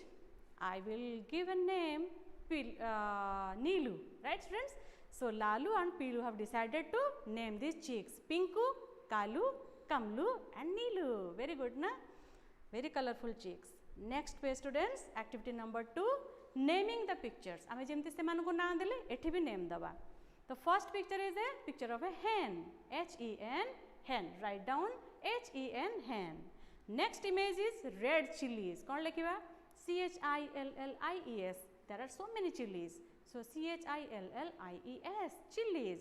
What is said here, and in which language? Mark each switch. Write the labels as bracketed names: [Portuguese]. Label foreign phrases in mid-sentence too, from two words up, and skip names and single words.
[English] I will give a name Neelu, right students? So Lalu and Pilu have decided to name these chicks Pinku, Kalu, Kamlu and Neelu. Very good, na? Very colorful chicks. Next page students, activity number 2, naming the pictures. [Odia] ଆମେ ଯେମିତି ସେ ମାନଙ୍କୁ ନାମ ଦେଲେ ଏଠି ବି ନେମ ଦେବା. [English] The first picture is a picture of a hen, H-E-N, hen. Write down H-E-N, hen. Next image is red chilies. [Odia] କଣ ଲେଖିବା? C-H-I-L-L-I-E-S. [English] There are so many chilies. So C-H-I-L-L-I-E-S, chilies.